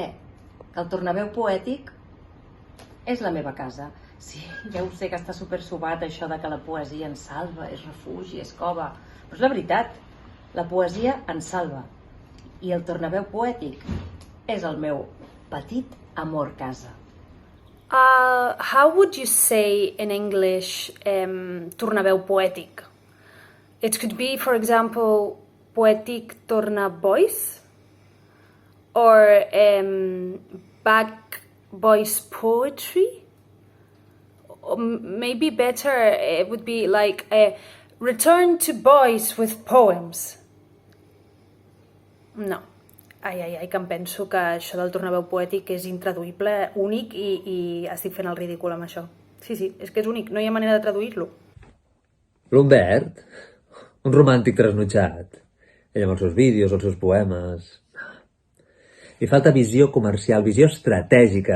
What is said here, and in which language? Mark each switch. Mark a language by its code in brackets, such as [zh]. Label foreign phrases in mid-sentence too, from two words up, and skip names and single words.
[ca] Que el tornaveu poètic és la meva casa. Sí, ja ho sé que està supersobat això de que la poesia ens salva, és refugi, és cova. Però és la veritat, la poesia ens salva. I el tornaveu poètic és el meu petit amor casa. [en] How would you say in English [ca] tornaveu poètic? [en] It could be, for example, poetic tornavoice or back voice poetry. Or maybe better, it would be like a return to voice with poems. No. [ca] Ai, que em penso que això del tornaveu poètic és intraduïble, únic, i estic fent el ridícul amb això. Sí, és que és únic, no hi ha manera de traduir-lo. L'Humbert, un romàntic trasnotxat. Ell amb els seus vídeos, els seus poemes... Li falta visió comercial, visió estratègica.